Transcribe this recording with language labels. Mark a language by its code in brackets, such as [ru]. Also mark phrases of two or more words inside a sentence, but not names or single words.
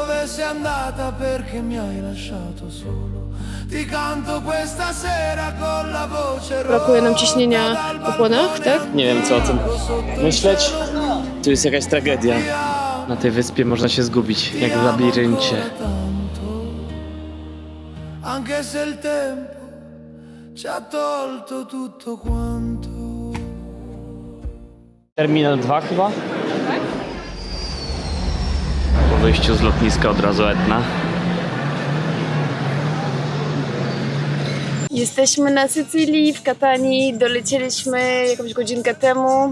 [it] dove sei andata perché mi hai lasciato solo. Ti canto questa sera con la voce. [pl] Brakuje nam ciśnienia po płonach, tak? Nie wiem co o tym myśleć. Tu jest jakaś tragedia. Na tej wyspie można się zgubić, jak w labiryncie. [it] Anche se il tempo ci ha tolto tutto quanto. [pl] Terminal 2 chyba? Tak. Po wyjściu z lotniska od razu Etna. Jesteśmy na Sycylii, w Katanii. Dolecieliśmy jakąś godzinkę temu.